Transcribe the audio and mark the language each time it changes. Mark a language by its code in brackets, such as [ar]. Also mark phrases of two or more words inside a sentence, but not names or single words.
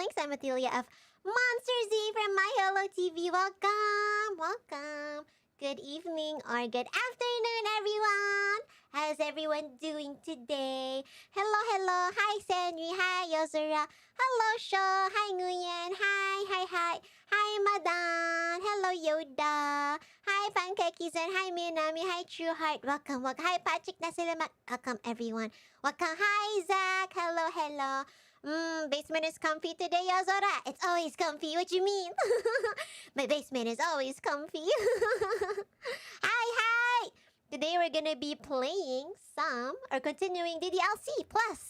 [en] I'm Athelia of MonSTARZ from MyHolo TV. Welcome. Good evening or good afternoon, everyone. How's everyone doing today? Hello. Hi, Senri. Hi, Yozura. Hello, Sho. Hi, Nguyen. Hi. Hi, Madan. Hello, Yoda. Hi, Pancakes. And hi, Minami. Hi, True Heart. Welcome. Hi, Pakcik Nasi Lemak. Welcome, everyone. Welcome. Hi, Zach. Hello. Basement is comfy today, Yozora. It's always comfy. What you mean? My basement is always comfy. Hi. Today we're gonna be playing continuing the DLC Plus.